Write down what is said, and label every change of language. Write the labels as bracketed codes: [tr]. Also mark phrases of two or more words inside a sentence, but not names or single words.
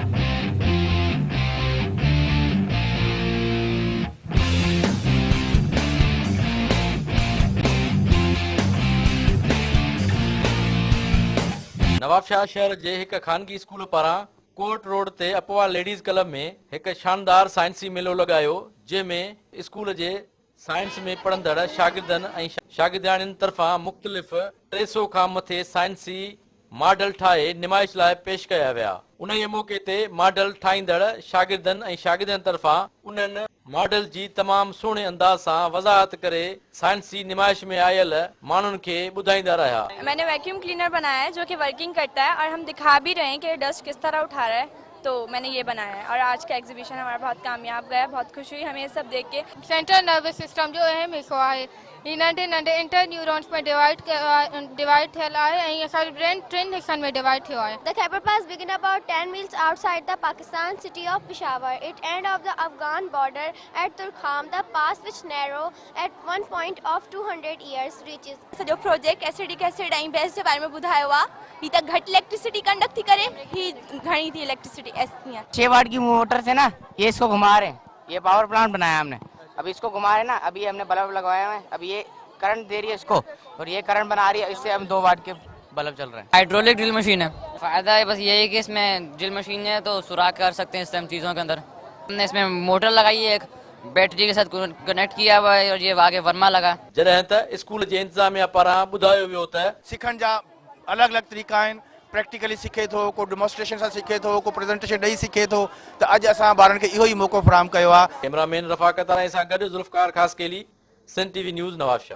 [sd] नवाबशाह शहर जे हिक खानगी स्कूल पारां कोर्ट रोड ते अपवा लेडीज़ क्लब में हिक शानदार साइंसी मेलो लगायो, जंहिंमें स्कूल जे साइंस में पढ़ंदड़ शागिर्दनि ऐं शागिर्दियाणियुनि तरफ़ां मुख़्तलिफ़ 300 खां मथे साइंसी मॉडल ठाहे निमाइश लाइ पेश कया विया। उन मौक़े ते मॉडल ठाहींदड़ शागिर्दनि ऐं शागिर्दनि तरफ़ां उन्हनि मॉडल जी तमामु सुहिणे अंदाज़ सां वज़ाहत करे साइंसी निमाइश में आयल माण्हुनि खे ॿुधाईंदा रहिया। [ur] میں نے [en] vacuum cleaner [ur] بنایا ہے جو کہ ورکنگ کرتا ہے اور ہم دکھا بھی رہے ہیں کہ ڈسٹ کس طرح اٹھا رہا ہے، تو میں نے یہ بنایا ہے اور آج کا ایگزیبیشن ہمارا بہت کامیاب گیا. بہت خوشی ہوئی ہمیں یہ سب دیکھ کے. [en] central nervous system [sd] जो अहम हिस्सो आहे, ही नंढे नंढे [en] inter neurons [sd] में डिवाइड थियल आहे ऐं असांजो ब्रेन 3 हिस्सनि में डिवाइड थियो आहे। [en] The Khyber Pass began about 10 miles outside the Pakistan city of Peshawar. It end of the Afghan border at Turkham. The pass, which narrow at one point of 200 years, reaches [sd] जो प्रोजेक्ट [en] acidic acid [sd] ऐं बेस जे बारे में ॿुधायो आहे, ही त घटि [en] electricity conduct [sd] थी करे, ही घणी थी इलेक्ट्रिसिटी [ur] 6 واٹ کی موٹر سے نا یہ اس کو گھما رہے ہیں، یہ [en] power plant [ur] بنایا ہم نے. ابھی اس کو گھما رہے ہیں نا، ابھی ہم نے بلب لگوایا ہے، ابھی یہ کرنٹ دے رہی ہے اس کو اور یہ کرنٹ بنا رہی ہے، اس سے ہم 2 واٹ کے بلب چل رہے ہیں. [en] hydraulic drill machine [ur] ہے۔ فائدہ ہے بس یہی ہے کہ اس میں [en] drill machine [ur] ہے تو سوراخ کر سکتے ہیں اس سے ہم چیزوں کے اندر. ہم نے اس میں موٹر لگائی ہے، ایک بیٹری کے ساتھ کنیکٹ کیا ہوا ہے اور یہ آگے ورما لگا. [sd] जॾहिं त स्कूल जे इंतज़ामिया पारां ॿुधायो वियो त सिखण जा अलॻि अलॻि तरीक़ा आहिनि। प्रैक्टिकली सीखे थो, को डेमोन्स्ट्रेशन सां सीखे थो, को प्रेज़ेंटेशन ॾेई सीखे थो, त अॼु असां ॿारनि खे इहो ई मौक़ो फ़राहम कयो आहे। कैमरामैन रफ़ाकत राय सां गॾु ज़ुल्फ़कार ख़ासकेली, सन टीवी न्यूज़ नवाबशाह।